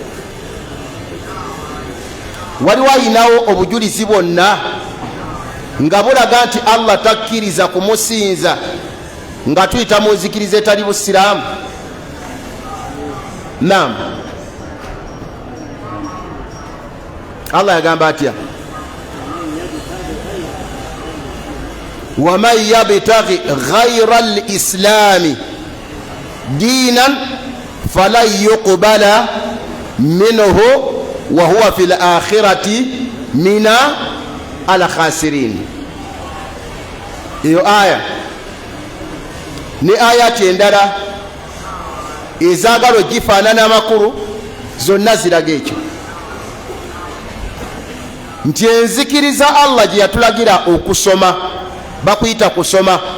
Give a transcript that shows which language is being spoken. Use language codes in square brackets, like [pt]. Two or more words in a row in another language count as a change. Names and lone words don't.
[lg] Waliwo ayinawo obujulizi bwonna nga bulaga nti Allah takkiriza kumusinza nga tuyita mu nzikiriza etali busiraamu? Naam. Allah yagamba atya? [ar] وَمَنْ يَبْتَغِ غَيْرَ الْإِسْلَامِ دِينًا فَلَنْ يُقْبَلَ مِنْهُ وَهُوَ فِي الْآخِرَةِ مِنَ الْخَاسِرِينَ. [lg] Iyo aya ni ayati endala ezaagala ogifaanana amakulu, zonna ziraga ekyo nti enzikiriza Allah gye yatulagira okusoma, bakuyita kusoma.